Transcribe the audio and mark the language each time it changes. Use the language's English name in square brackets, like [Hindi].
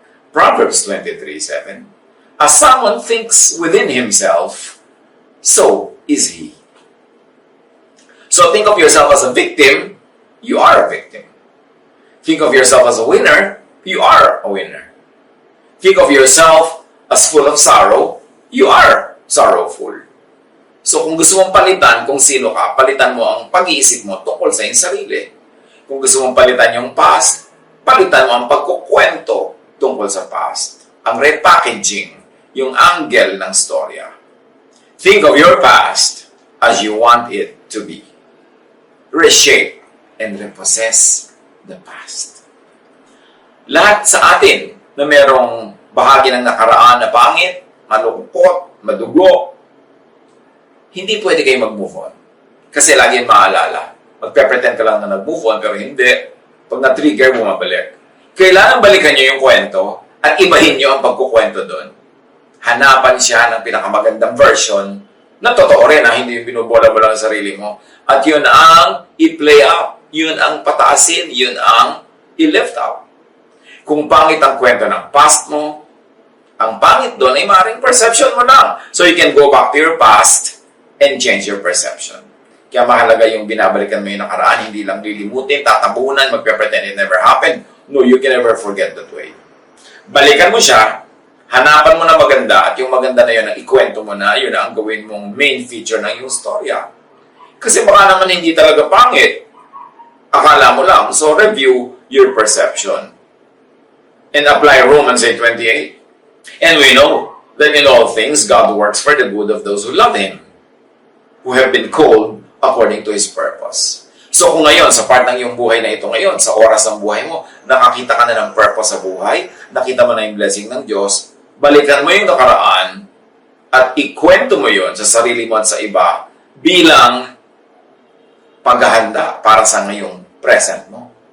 [English] Proverbs 23:7. As someone thinks within himself, so is he. So think of yourself as a victim, you are a victim. Think of yourself as a winner, you are a winner. Think of yourself as full of sorrow, you are sorrowful. [Filipino] So kung gusto mong palitan kung sino ka, palitan mo ang pag-iisip mo tungkol sa iyong sarili. Kung gusto mong palitan yung past, palitan mo ang pagkukwento tungkol sa past. Ang repackaging, yung angle ng storya. [English] Think of your past as you want it to be. Reshape and repossess the past. [Filipino] Lahat sa atin na merong bahagi ng nakaraan na pangit, malungkot, madugo, hindi pwede kayo mag-move on. Kasi lagi yung maalala. Magpe-pretend ka lang na nag-move on, pero hindi. Pag na-trigger, bumabalik. Kailangan balikan nyo yung kwento at ibahin nyo ang pagkukwento doon. Hanapan siya ng pinakamagandang version na totoo rin, hindi yung binubola mo lang ang sarili mo. At yun ang i-play up. Yun ang pataasin. Yun ang i-lift up. Kung pangit ang kwento ng past mo, ang pangit doon ay maaaring perception mo lang. [English] So you can go back to your past and change your perception. [Filipino] Kaya mahalaga yung binabalikan mo yung nakaraan, hindi lang lilimutin, tatabunan, magpe-pretend [English] it never happened. No, you can never forget that way. [Filipino] Balikan mo siya, hanapan mo na maganda, at yung maganda na yun, ang ikwento mo na, yun ang gawin mong main feature ng yung storya. Kasi baka naman hindi talaga pangit. Akala mo lang. [English] So review your perception. And apply Romans 8:28. And we know that in all things, God works for the good of those who love Him, who have been called according to His purpose. [Filipino] So kung ngayon, sa part ng iyong buhay na ito ngayon, sa oras ng buhay mo, nakakita ka na ng purpose sa buhay, nakita mo na yung blessing ng Diyos, balikan mo yung nakaraan, at ikwento mo yon sa sarili mo at sa iba bilang paghahanda para sa ngayong present mo.